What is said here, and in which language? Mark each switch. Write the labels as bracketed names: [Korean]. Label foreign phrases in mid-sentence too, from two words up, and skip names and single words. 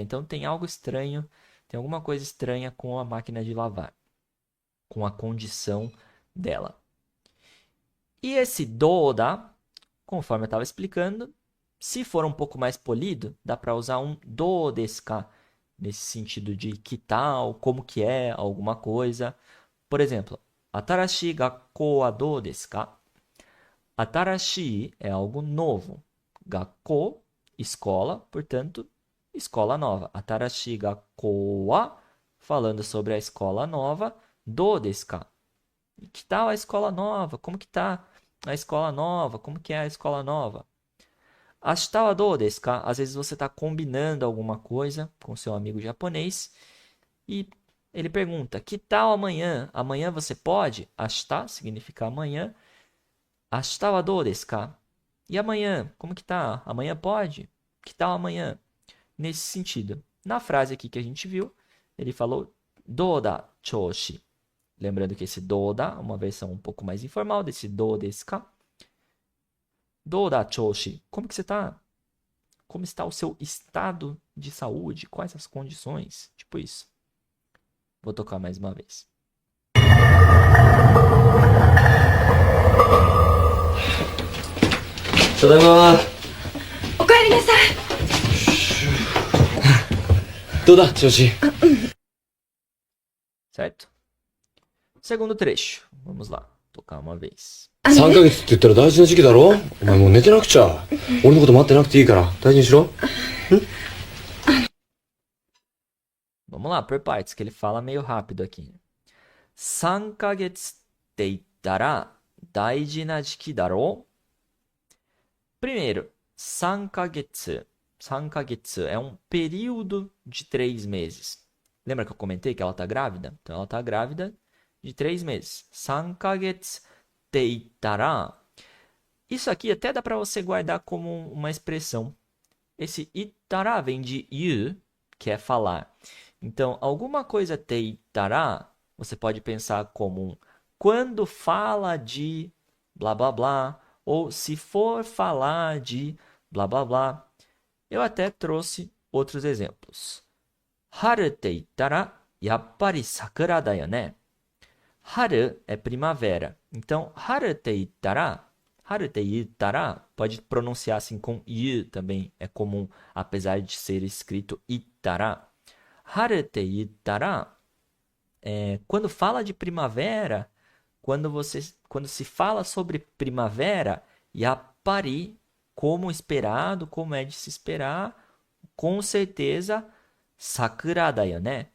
[Portuguese] Então tem algo estranho, tem alguma coisa estranha com a máquina de lavar, com a condição dela. E esse doda, conforme eu estava explicando, se for um pouco mais polido, dá para usar um [Japanese] どうですか, [Portuguese] nesse sentido de que tal, como que é alguma coisa. Por exemplo, [Japanese] 新しい学校はどうですか? [Portuguese] Atarashi é algo novo. Gakkou escola, portanto, escola nova. [Japanese] 新しい学校は, [Portuguese] falando sobre a escola nova. [Japanese] どうですか? [Portuguese] E que tal a escola nova? Como que tá a escola nova? Como que é a escola nova? [Japanese] 明日はどうですか? [Portuguese] Às vezes você está combinando alguma coisa com seu amigo japonês e ele pergunta: que tal amanhã? Amanhã você pode? Ashita significa amanhã. [Japanese] 明日はどうですか? [Portuguese] E amanhã? Como que tá? Amanhã pode? Que tal amanhã? Nesse sentido. Na frase aqui que a gente viu, ele falou [Japanese] どうだ調子. [Portuguese] Lembrando que esse Doda é uma versão um pouco mais informal desse [Japanese] どうですか. どうだ調子. [Portuguese] Como que você tá? Como está o seu estado de saúde? Quais as condições? Tipo isso. Vou tocar mais uma vez. [Japanese] ただいま。おかえりなさい。どうだ調子。 [Portuguese] Certo? Segundo trecho. Vamos lá. Tocar uma vez. [Japanese] 3 ヶ月って言ったら大事な時期だろ。お前もう寝てなくちゃ。俺のこと待ってなくていいから大事にしろ。 [Portuguese] Vamos lá, por partes, que ele fala meio rápido aqui. [Japanese] 3 ヶ月って言ったら大事な時期だろう? [Portuguese] Primeiro, 3ヶ月. 3ヶ月 é um período de 3 meses. Lembra que eu comentei que ela está grávida? Então, ela está grávida de 3 meses. [Japanese] 3 ヶ月って言ったら. [Portuguese] Isso aqui até dá para você guardar como uma expressão. Esse itara vem de yu, que é falar. Então, alguma coisa [Japanese] て言ったら, [Portuguese] você pode pensar como um quando fala de blá blá blá, ou se for falar de blá blá blá. Eu até trouxe outros exemplos. [Japanese] 春て言ったら、やっぱり桜だよね. [Portuguese] Haru é primavera. Então, [Japanese] 春て言ったら [Portuguese] pode pronunciar assim com i também. É comum, apesar de ser escrito itara. [Japanese] 春て言ったら, [Portuguese] quando fala de primavera, quando se fala sobre primavera, yappari, como esperado, como é de se esperar, com certeza, [Japanese] 桜だよね.